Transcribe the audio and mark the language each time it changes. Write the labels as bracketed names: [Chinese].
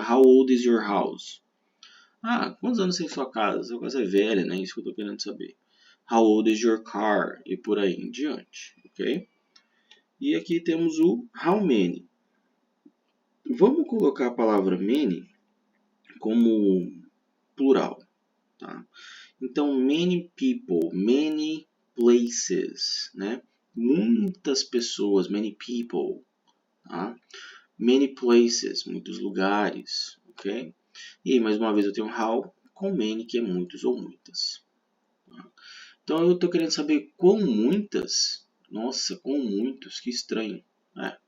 [English] How old is your house? [Portuguese] Ah, quantos anos tem sua casa? Sua casa é velha, né? Isso que eu estou querendo saber. [English] How old is your car? [Portuguese] E por aí em diante, ok? E aqui temos o how many. Vamos colocar a palavra many como plural, tá? Então, many people, many places, né? Muitas pessoas, many people, tá? Many places, muitos lugares, ok? E mais uma vez eu tenho how com many, que é muitos ou muitas. Tá? Então eu estou querendo saber quão muitas. Nossa, quão muitos, que estranho, né?